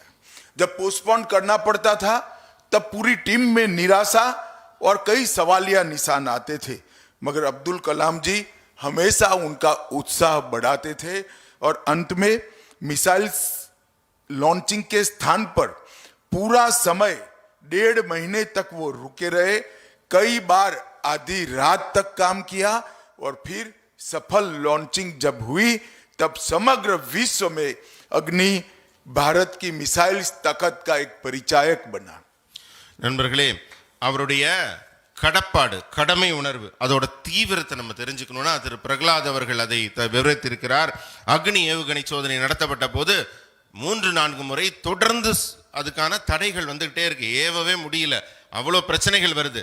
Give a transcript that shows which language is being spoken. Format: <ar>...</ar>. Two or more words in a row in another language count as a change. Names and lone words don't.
<hi>जब पोस्टपोन करना पड़ता था तब पूरी टीम में निराशा और कई सवालिया निशान आते थे, मगर अब्दुल कलाम जी हमेशा उनका उत्साह बढ़ाते थे और अंत में</hi> <en>missiles launching</en> <hi>के स्थान पर पूरा समय 1.5 महीने तक वो रुके रहे. कई बार आधी रात तक काम किया और फिर सफल लॉन्चिंग जब हुई तब समग्र विश्व में अग्नि भारत की मिसाइल्स ताकत का एक परिचायक बना.</hi> <ta>நண்பர்களே, அவருடைய கடமை உணர்வு அதோட தீவிரத்தை நம்ம தெரிஞ்சுக்கணும்னா திரு பிரகலாத் அவர்கள் அதை விவரித்திருக்கிறார். அக்னி ஏவுகணை சோதனை நடத்தப்பட்ட போது 3-4 முறை தொடர்ந்து அதுக்கான தடைகள் வந்துகிட்டே இருக்கு, ஏவவே முடியல, அவ்வளோ பிரச்சனைகள் வருது.</ta>